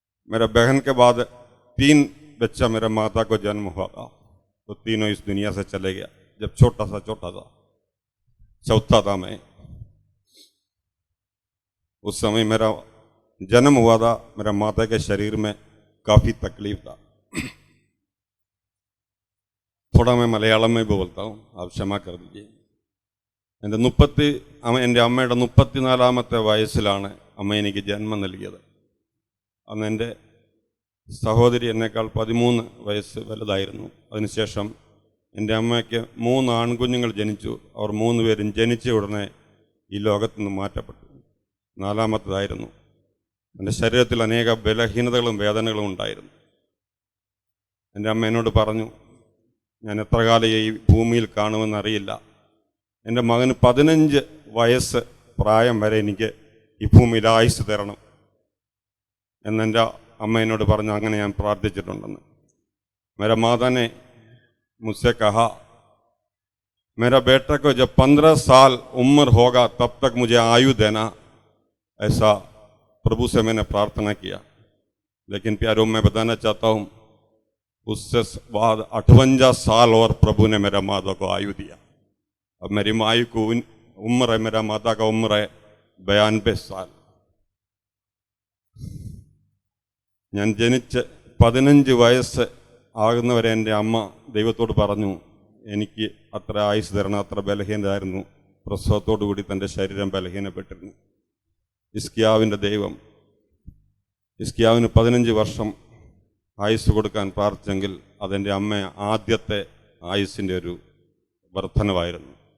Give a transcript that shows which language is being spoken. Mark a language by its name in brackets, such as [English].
[Hindi] मेरा बहन के बाद 3 बच्चा मेरा माता को जन्म हुआ था, तो तीनों इस दुनिया से चले गया जब छोटा सा चौथा था मैं। उस समय मेरा जन्म हुआ था, मेरा माता के शरीर में काफ़ी तकलीफ था। थोड़ा मैं मलयाളം में भी बोलता हूँ, आप क्षमा कर दीजिए। [Malayalam] എൻ്റെ അമ്മയുടെ 34ാമത്തെ വയസ്സിലാണ് അമ്മ എനിക്ക് ജന്മം നൽകിയത്. അന്ന് എൻ്റെ സഹോദരി എന്നേക്കാൾ 13 വയസ്സ് വലുതായിരുന്നു. അതിനുശേഷം എൻ്റെ അമ്മയ്ക്ക് 3 ആൺകുഞ്ഞുങ്ങൾ ജനിച്ചു. അവർ 3 പേരും ജനിച്ച ഉടനെ ഈ ലോകത്തു നിന്ന് മാറ്റപ്പെട്ടു. 4ാമത്തേതായിരുന്നു. എൻ്റെ ശരീരത്തിൽ അനേക ബലഹീനതകളും വേദനകളും ഉണ്ടായിരുന്നു. എൻ്റെ അമ്മ എന്നോട് പറഞ്ഞു, ഞാൻ എത്ര കാലം ഈ ഭൂമിയിൽ കാണുമെന്നറിയില്ല, എൻ്റെ മകന് 15 വയസ്സ് പ്രായം വരെ എനിക്ക് ഈ ഭൂമിയിൽ ആയുസ് തരണം എന്നെൻ്റെ അമ്മ എന്നോട് പറഞ്ഞു. അങ്ങനെ ഞാൻ പ്രാർത്ഥിച്ചിട്ടുണ്ടെന്ന്. [Hindi] मेरा माता ने मुझसे कहा, मेरा बेटा को जब 15 साल उम्र होगा तब तक मुझे आयु देना, ऐसा प्रभु से मैंने प्रार्थना किया। लेकिन प्यारों, मैं बताना चाहता हूँ, उससे बाद 58 साल और प्रभु ने मेरा माता को आयु दिया। अब मेरी आयु को उम्र है, मेरा माता का उम्र है 92 साल। [Malayalam] ഞാൻ ജനിച്ച് 15 വയസ്സ് ആകുന്നവരെ എൻ്റെ അമ്മ ദൈവത്തോട് പറഞ്ഞു, എനിക്ക് അത്ര ആയുസ് തരണം, അത്ര ബലഹീനതായിരുന്നു. പ്രസവത്തോടു കൂടി തൻ്റെ ശരീരം ബലഹീനപ്പെട്ടിരുന്നു. ഹിസ്കിയാവിൻ്റെ ദൈവം ഹിസ്കിയാവിന് 15 വർഷം ആയുസ് കൊടുക്കാൻ പ്രാർത്ഥിച്ചെങ്കിൽ അതെൻ്റെ അമ്മ ആദ്യത്തെ ആയുസ്സിൻ്റെ ഒരു വർധനവായിരുന്നു.